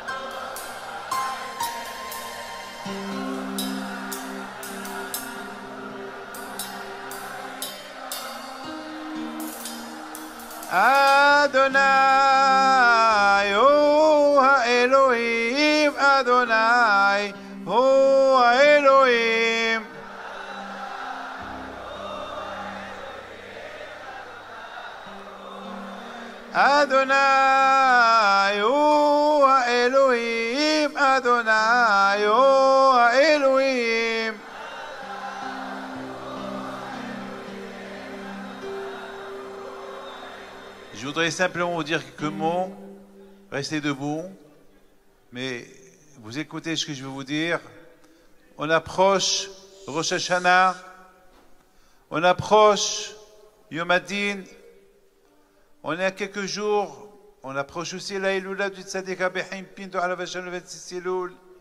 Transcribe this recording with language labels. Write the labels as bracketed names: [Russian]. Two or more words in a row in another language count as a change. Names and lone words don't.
[Hebrew] ה׳ הוא האלהים ה׳ הוא האלהים. ה׳ הוא האלהים ה׳ הוא האלהים. [French] Je voudrais simplement vous dire quelques mots. Restez debout, mais vous écoutez ce que je veux vous dire. On approche Rosh Hashanah, on approche [Hebrew] יום הדין, [French] on est à quelques jours, on approche aussi la Eloula du Tzadik Rabbi Pinto à la Vachal le 26 Elul.